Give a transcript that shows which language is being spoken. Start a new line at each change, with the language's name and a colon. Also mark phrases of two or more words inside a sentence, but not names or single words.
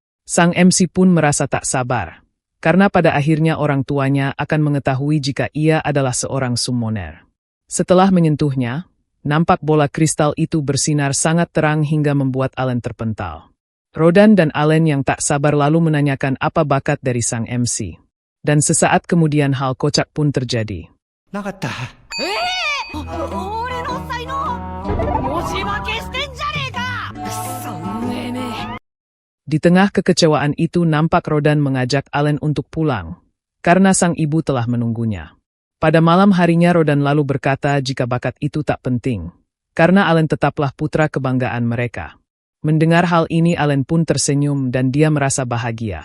Indonesian: Sang MC pun merasa tak sabar, karena pada akhirnya orang tuanya akan mengetahui jika ia adalah seorang summoner. Setelah menyentuhnya, nampak bola kristal itu bersinar sangat terang hingga membuat Allen terpental. Rodan dan Allen yang tak sabar lalu menanyakan apa bakat dari sang MC. Dan sesaat kemudian hal kocak pun terjadi.
Japanese: なかった。俺の才能持ち負けしてんじゃねえかくそ運営め
Indonesian: Di tengah kekecewaan itu nampak Rodan mengajak Allen untuk pulang, karena sang ibu telah menunggunya. Pada malam harinya Rodan lalu berkata jika bakat itu tak penting, karena Allen tetaplah putra kebanggaan mereka. Mendengar hal ini Allen pun tersenyum dan dia merasa bahagia.